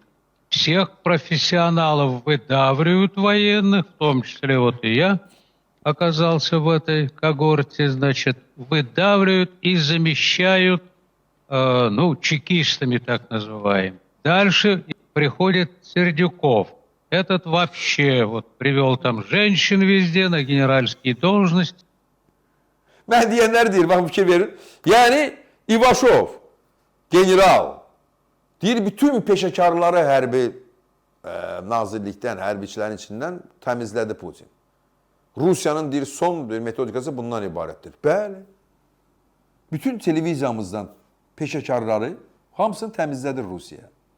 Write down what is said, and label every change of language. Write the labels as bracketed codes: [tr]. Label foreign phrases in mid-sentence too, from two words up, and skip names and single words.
[ru] Всех профессионалов выдавливают военных, в том числе вот и я оказался в этой когорте, значит, выдавливают и замещают, чекистами так называемыми. Дальше приходит Сердюков. Этот вообще вот привел там женщин везде на генеральские должности. [az] Ben diyenler değil, bakın fikir verin. Yani İvaşov, general, deyir bütün peşekarları hərbi nazirlikdən, hərbiçilərin içindən təmizlədi Putin. Rusiyanın deyir, son metodikası bundan ibarətdir. Bəli. Bütün televiziyamızdan peşekarları hamısını təmizlədir Rusiya.